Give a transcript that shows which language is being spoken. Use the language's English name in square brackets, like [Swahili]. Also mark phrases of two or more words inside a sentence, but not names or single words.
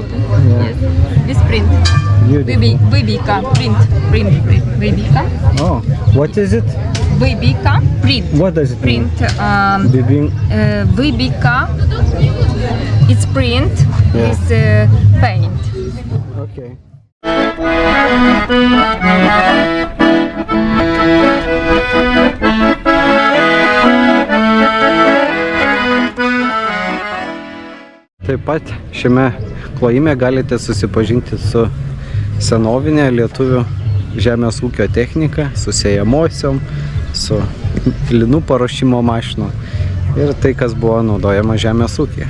[English] Yes. This print. Beautiful. [Ukrainian] Вибійка. Print. Вибійка. [English] Oh, what is it? [Ukrainian] Вибійка. Print. [English] What does it mean? Print. Bibing. Вибійка. It's print. Yeah. It's paint. Okay. [Lithuanian] Taip pat šiame klojime galite susipažinti su senovinė lietuvių žemės ūkio technika, su sėjamosiom, su linų paruošimo mašinom ir tai, kas buvo naudojama žemės ūkyje.